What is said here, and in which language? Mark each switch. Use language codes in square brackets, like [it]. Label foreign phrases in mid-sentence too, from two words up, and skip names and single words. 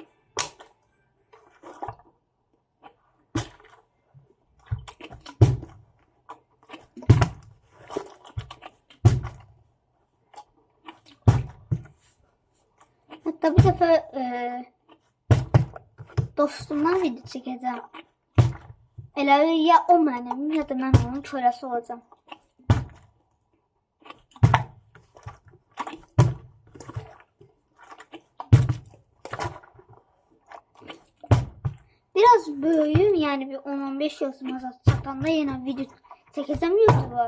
[az] Hatta bir dəfə dostumdan video çəkəcəm. Elə ya o mənim, ya da mən onun köləsi olacağım. Biraz böyüyüm, yani bir 10-15 yaşıma çatanda yine video çəkəcəm YouTube'a.